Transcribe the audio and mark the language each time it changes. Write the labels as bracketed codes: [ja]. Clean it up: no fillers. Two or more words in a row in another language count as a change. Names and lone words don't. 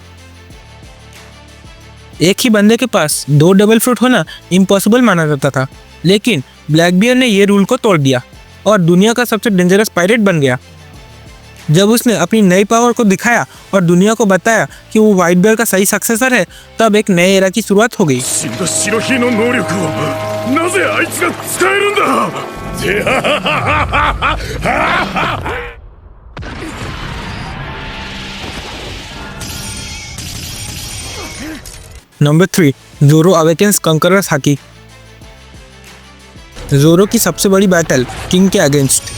[hi] एक ही बंदे के पास 2 [en] double fruit [hi] होना इम्पॉसिबल माना जाता था, लेकिन ब्लैकबियर्ड ने ये रूल को तोड़ दिया और दुनिया का सबसे [en] dangerous pirate [hi] बन गया। जब उसने अपनी नई पावर को दिखाया और दुनिया को बताया कि वो व्हाइट बियर्ड का सही सक्सेसर है, तब एक नए एरा की शुरुआत हो गई। [ja] 死んだ白ひの能力をなぜあいつが使えるんだ [hi] नंबर 3 जोरो [en] awakens conqueror's [hi] हाकी। जोरो की सबसे बड़ी बैटल किंग के अगेंस्ट।